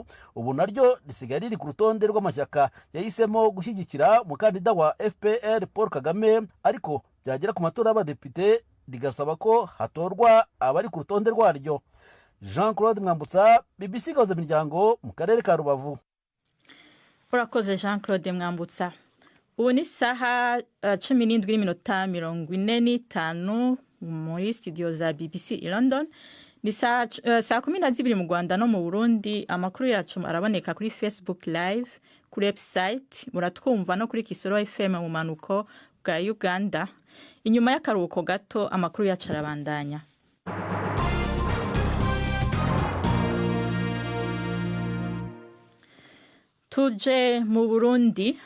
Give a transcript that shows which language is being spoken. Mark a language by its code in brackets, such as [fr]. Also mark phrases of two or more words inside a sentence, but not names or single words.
[rw] Ubu naryo risigaye riri ku rutonde rw'amashyaka yahisemo gushyigikira umukandida wa FPR Paul Kagame, ariko byagera ku matora y'abadepite rigasaba ko hatorwa abari ku rutonde rwaryo. Jean Claude Mwambutsa, BBC Gahuza Imiryango, mu karere ka Rubavu. Urakoze Jean Claude Mwambutsa. Ubu ni saha 17:45 muri studio za BBC i London. Ni saa 12 mu Rwanda no mu Burundi. Amakuru yacu araboneka kuri Facebook Live, kuri website, muratwumva no kuri Kisoro FM mu manuko bwa Uganda. [rn] Inyuma y'akaruhuko gato amakuru yacu arabandanya. Tuje mu Burundi.